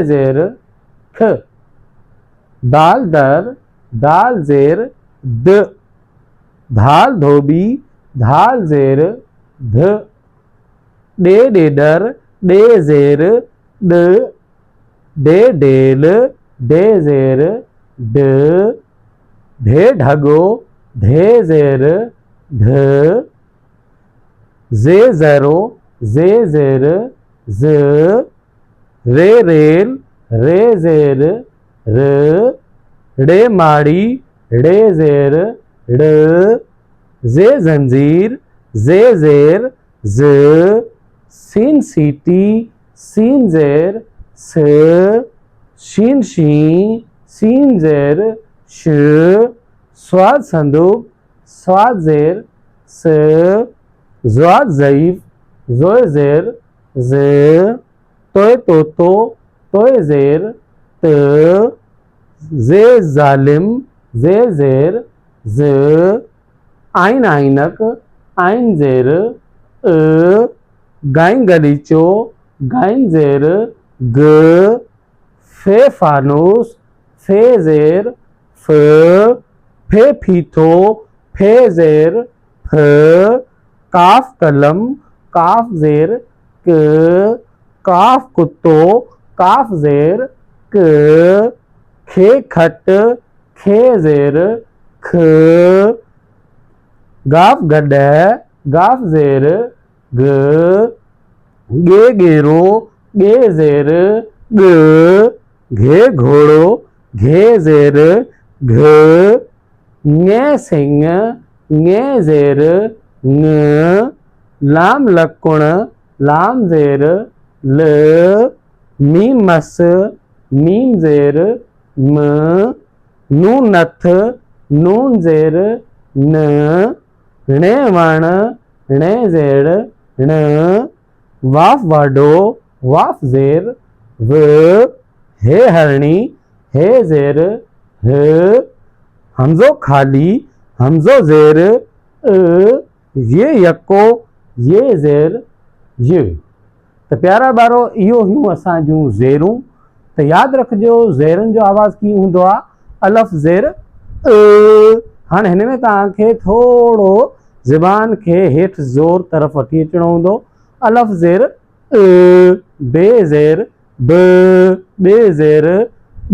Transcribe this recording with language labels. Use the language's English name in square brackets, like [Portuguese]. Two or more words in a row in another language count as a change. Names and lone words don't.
[Sindhi] ज़ेर ख, दाल दर दाल ज़ेर द, धाल धोबी धाल ज़ेर ध, डे डेडर डे ज़ेर ड, डे डेल डे ज़ेर ड, ढे ढगो ढे ज़ेर ढ, जे ज़रो जे ज़ेर ज़, रे रेल रे ज़ेर र, रे माड़ी रे ज़ेर ड़, जे जंजीर जे ज़ेर ज़, सीन सीटी सीन ज़ेर स, शीन शी सीन ज़ेर श, स्वाद संदूक स्वाद ज़ेर स, ज़्वाद ज़ईफ ज़ोय ज़ेर ज़, तोय तोतो तोय ज़ेर त, जे ज़ालिम जे ज़ेर ज़, आइन आइनक आइन ज़ेर अ, गाइन गलीचो गाइन ज़ेर ग, फे फानूस फे ज़ेर फ, फे फीथो फे ज़ेर फ, काफ कलम काफ ज़ेर क, काफ कुत्तो काफ ज़ेर क, खे खट खे ज़ेर ख, गाफ गॾह गाफ ज़ेर ग, गे गेरो गे ज़ेर ग, घे घोड़ो घे ज़ेर घ, ङे सिंह ङे ज़ेर ङ, लाम लकुण लाम ज़ेर ल, मीम मस मीम ज़ेर म, नून नथ नून ज़ेर न, णे वण णे ज़ेर ण, वाफ वाडो वाफ ज़ेर व, हे हरणी हे ज़ेर ह, हमज़ो खाली हमज़ो ज़ेर अ, ये यको ये ज़ेर य। तो प्यारा बारो इहो हुयूं असां जूं ज़ेरूं। तो याद रखिजो ज़ेरनि जो आवाज़ कीअं हूंदो आहे? अलफ ज़ेर अ। हाणे हिन में तव्हांखे थोरो ज़बान खे हेठि ज़ोर तरफ़ वठी अचिणो हूंदो। अलफ ज़ेर अ, बे ज़ेर ब, बे ज़ेर ब।